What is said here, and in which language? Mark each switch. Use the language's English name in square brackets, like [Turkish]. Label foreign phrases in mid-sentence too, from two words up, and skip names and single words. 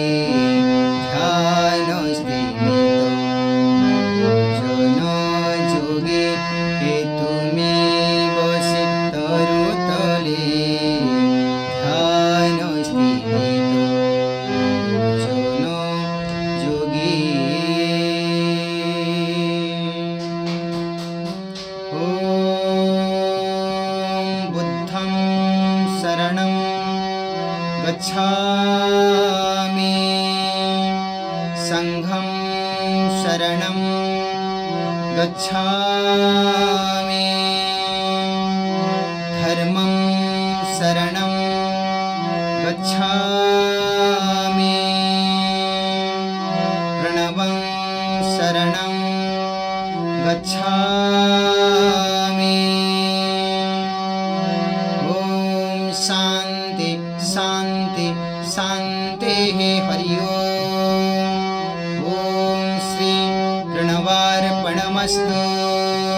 [Bangla] ধ্যান স্তিমিত লোচন যোগী হে তুমি বসে তরু তলে ধ্যান স্তিমিত লোচন যোগী। [Pali] বুদ্ধং শরণং গচ্ছামি সংঘং শরণং গচ্ছামি ধর্মং শরণং গচ্ছামি প্রণবং শরণং গচ্ছামি। [Sanskrit] ওম শান্তি শান্তি শান্তি হরি ওম। ওম শ্রী প্রণবার্পণমস্তু।